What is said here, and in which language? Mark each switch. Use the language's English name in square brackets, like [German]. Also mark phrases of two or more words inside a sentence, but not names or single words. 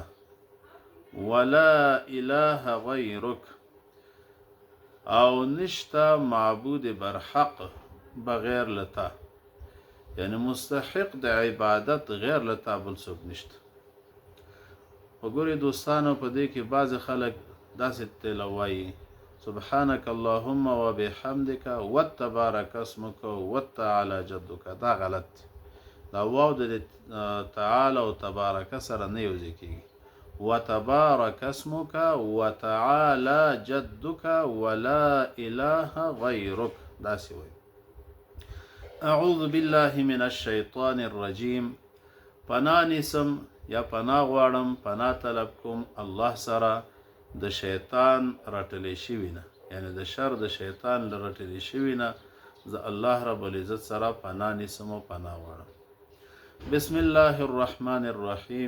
[Arabic] ولا اله غیرک، [Pashto] او نشتا معبود برحق بغیر لتا، یعنی مستحق د عبادت غیر لتا بل څوک نشته. وګورئ دوستانو، په دې کې بعض خلک داسې تلوایي [Arabic] سبحانك اللهم وبحمدك وتبارك اسمك وتعالى جدك. [Pashto] دا غلط دی. دا واو د تعالی او تبارک سره نه یوځای کېږي. [Arabic] وتبارک اسمک وتعالی جدک ولا اله غیرک، [Pashto] داسې وایي. [Arabic] اعوذ بالله من الشیطان الرجیم. [Pashto] پناه نیسم یا پناه غواړم، پناه طلب کوم الله سره د شیطان رټلی شوي نه، یعنی د شر د شیطان له رټلی شوي نه زه [Arabic] الله رب العزت [Pashto] سره پناه نیسم او پناه غواړم. [Arabic] بسم الله الرحمن الرحیم.